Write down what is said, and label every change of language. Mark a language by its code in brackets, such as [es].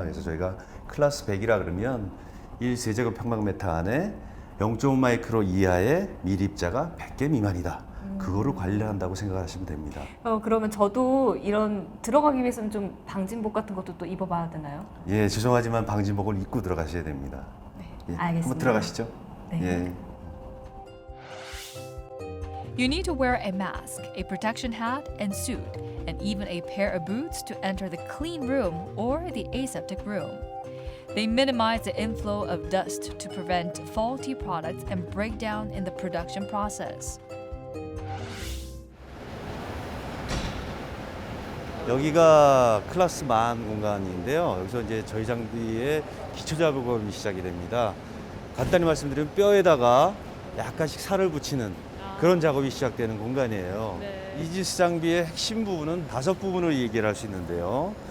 [ko] 그래서 저희가 클래스 100이라 그러면 1세제곱 평방미터 안에 0.5 마이크로 이하의 밀입자가 100개 미만이다. 그거를 관리한다고 생각하시면 됩니다. 그러면 저도 이런 들어가기 위해서는 좀 방진복 같은 것도 또 입어봐야 되나요? 예, 죄송하지만 방진복을 입고 들어가셔야 됩니다. 네, 예, 알겠습니다. 한번 들어가시죠. 네. 예. [en] You need to wear a mask, a protection hat, and suit, and even a pair of boots to enter the clean room or the aseptic room. They minimize the inflow of dust to prevent faulty products and breakdown in the production process. [ko] 여기가 클래스 만 공간인데요. 여기서 이제 저희 장비의 기초 작업이 시작이 됩니다. 간단히 말씀드리면 뼈에다가 약간씩 살을 붙이는 그런 작업이 시작되는 공간이에요. 이지스 장비의 핵심 부분은 5부분을 얘기를 할 수 있는데요.